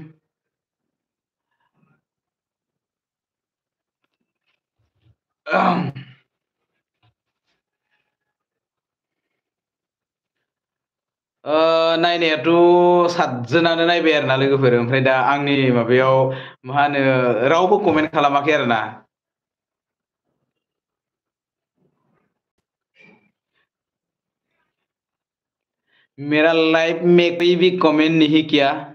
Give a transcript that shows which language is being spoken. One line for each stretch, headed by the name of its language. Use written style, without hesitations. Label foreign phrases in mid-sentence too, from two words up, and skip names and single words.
Bodo: नायनायाथ' 7 जोनानो नायबाय आरोना लोगोफोर। ओमफ्राय दा आंनि माबायाव मा होनो रावबो कमेन्ट खालामाखै आरोना।
Hindi: मेरा लाइफ में कोई भी कमेंट नहीं किया।